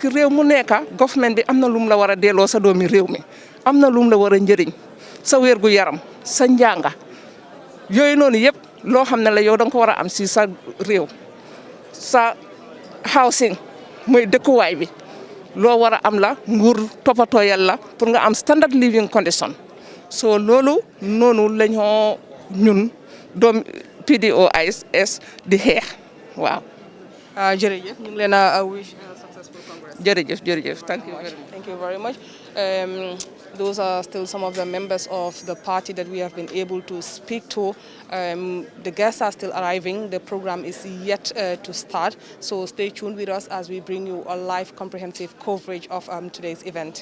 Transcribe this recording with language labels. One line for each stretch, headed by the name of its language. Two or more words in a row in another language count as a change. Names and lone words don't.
Wolof: réew mu nekk government bi am na lu mu la war a delloo sa doomi réew mi am na lu mu la war a njëriñ sa wér gu yaram sa njànga yooyu noonu yëpp loo xam ne la yow da nga ko war a am si sa réew sa housing mooy dëkkuwaay bi loo war a am la nguur toppatoo yàlla pour nga am
English: standard living condition
Wolof: so loolu noonu la ñoo ñun doom PDOIS di xeex waaw. jërëjëf ñu ngi leen a
English: wish successful congress. jërëjëf thank you very much. Thank you very much. Those are still some of the members of the party that we have been able to speak to. The guests are still arriving. The program is yet to start. So stay tuned with us as we bring you a live comprehensive coverage of today's event.